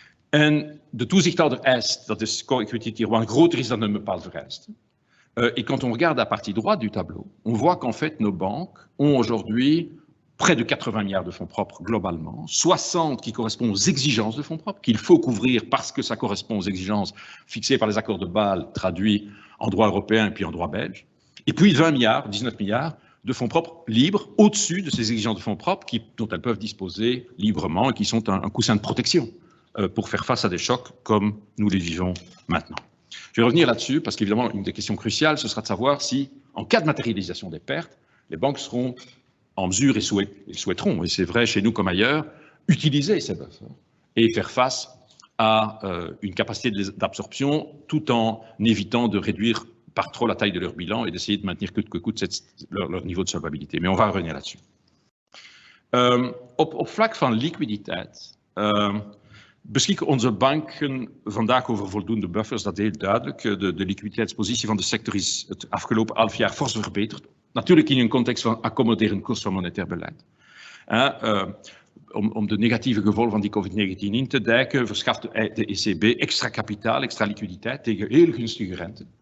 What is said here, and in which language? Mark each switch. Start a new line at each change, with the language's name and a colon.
Dutch: En de toezichthouder eist, dat is Core Equity Tier 1, groter is dan een bepaald vereiste.
French: Et quand on regarde la partie droite du tableau, on voit qu'en fait nos banques ont aujourd'hui près de 80 milliards de fonds propres globalement, 60 qui correspondent aux exigences de fonds propres, qu'il faut couvrir parce que ça correspond aux exigences fixées par les accords de Bâle, traduits en droit européen et puis en droit belge, et puis 20 milliards, 19 milliards de fonds propres libres au-dessus de ces exigences de fonds propres dont elles peuvent disposer librement et qui sont un coussin de protection pour faire face à des chocs comme nous les vivons maintenant. Je vais revenir là-dessus parce qu'évidemment, une des questions cruciales, ce sera de savoir si, en cas de matérialisation des pertes, les banques seront en mesure et souhaiteront, et c'est vrai chez nous comme ailleurs, utiliser ces buffers et faire face à une capacité d'absorption tout en évitant de réduire par trop la taille de leur bilan et d'essayer de maintenir coûte que coûte leur niveau de solvabilité. Mais on va revenir là-dessus.
Dutch: Op vlak van liquiditeit beschikken onze banken vandaag over voldoende buffers, dat is heel duidelijk. De liquiditeitspositie van de sector is het afgelopen halfjaar fors verbeterd. Natuurlijk in een context van accommoderend koers van monetair beleid. Om de negatieve gevolgen van die COVID-19 in te dijken, verschaft de ECB extra kapitaal, extra liquiditeit tegen heel gunstige rente.